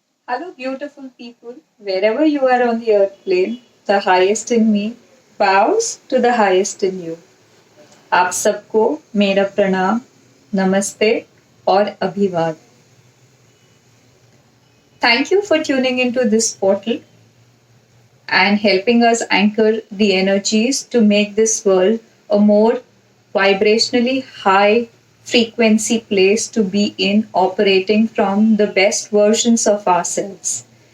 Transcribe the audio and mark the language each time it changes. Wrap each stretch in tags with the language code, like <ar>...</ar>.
<en>Hello, beautiful people. Wherever you are on the earth plane, the highest in me bows to the highest in you.</en> <hi>आप सबको मेरा प्रणाम, नमस्ते और अभिवाद.</hi> <en>Thank you for tuning into this portal and helping us anchor the energies to make this world a more vibrationally high frequency place to be in, operating from the best versions of ourselves.</en>